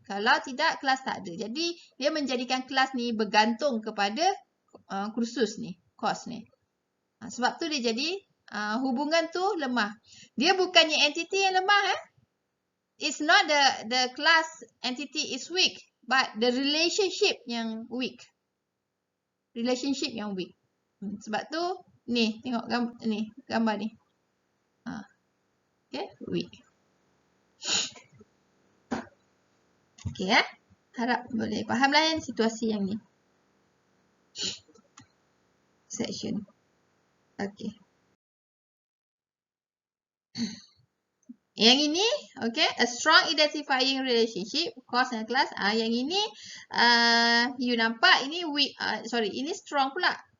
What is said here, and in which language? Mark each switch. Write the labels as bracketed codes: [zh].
[ms] Kalau tidak, kelas tak ada. Jadi dia menjadikan kelas ni bergantung kepada kursus ni, kos ni. Sebab tu dia jadi hubungan tu lemah. Dia bukannya entity yang lemah. [en] It's not the class entity is weak, but the relationship yang weak. [ms] Relationship yang weak. Sebab tu ni tengok gambar ni. [en] Okay, weak. [ms] Okay, harap boleh faham lah situasi yang ni. [en] section. Okay. [ms] Yang ini, [en] okay, a strong identifying relationship, course and class. [ms] Yang ini, you nampak ini weak, ini strong pula.